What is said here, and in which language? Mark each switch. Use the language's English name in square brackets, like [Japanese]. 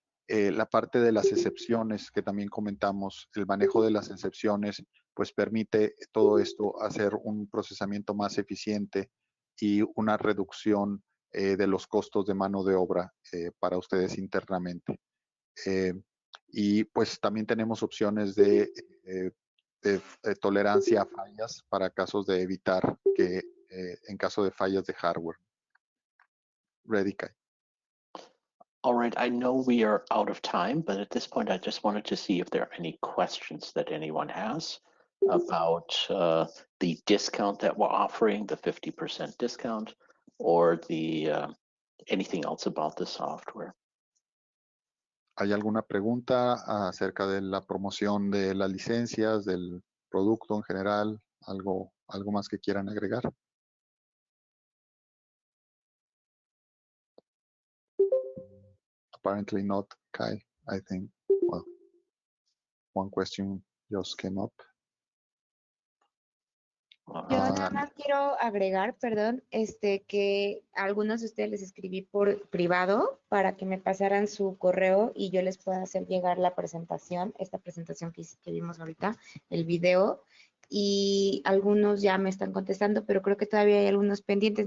[Spanish] La parte de las excepciones que también comentamos, el manejo de las excepciones, pues permite todo esto hacer un procesamiento más eficiente y una reducción de los costos de mano de obra para ustedes internamente. Y pues también tenemos opciones de tolerancia a fallas para casos de evitar que en caso de fallas de hardware. [English] Ready, Kai. All right, I know we are out of time, but at this point, I just wanted to see if there are any questions that anyone has about the discount that we're offering, the 50% discount, or the anything else about the software. [Spanish] ¿Hay alguna pregunta acerca de la promoción de las licencias, del producto en general? ¿Algo más que quieran agregar? [English] Apparently not, Kai. I think, well, one question just came up. [Spanish] Yo nada más quiero agregar, perdón, que a algunos de ustedes les escribí por privado para que me pasaran su correo y yo les pueda hacer llegar la presentación, esta presentación que vimos ahorita, el video, y algunos ya me están contestando, pero creo que todavía hay algunos pendientes.